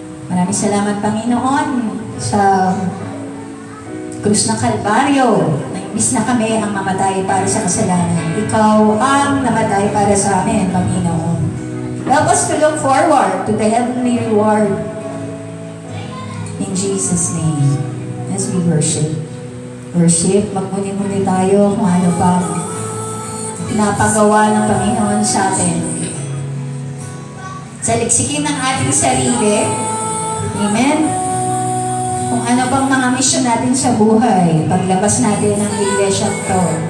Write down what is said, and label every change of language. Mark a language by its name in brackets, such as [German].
[Filipino] Maraming salamat, Panginoon, sa krus ng Kalbaryo, na imbis na kami ang mamatay para sa kasalanan. Ikaw ang namatay para sa amin, Panginoon. [English] Help us to look forward to the heavenly reward. In Jesus' name, as we worship. [Filipino] Magmuni-muni tayo kung ano pa pinapagawa ng Panginoon sa atin. Saliksikin ng ating sarili. Amen? Kung ano bang mga mission natin sa buhay, paglabas natin ng iglesia to.